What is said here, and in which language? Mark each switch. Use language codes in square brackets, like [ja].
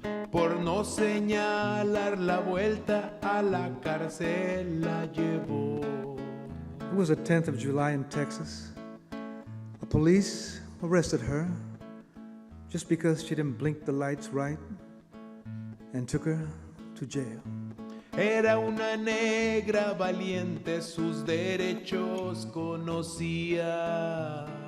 [es] Por no señalar la vuelta a la cárcel la llevó. [en] It was the 10th of July in Texas. The police arrested her just because she didn't blink the lights right and took her to jail. [es] Era una negra valiente, sus derechos conocía.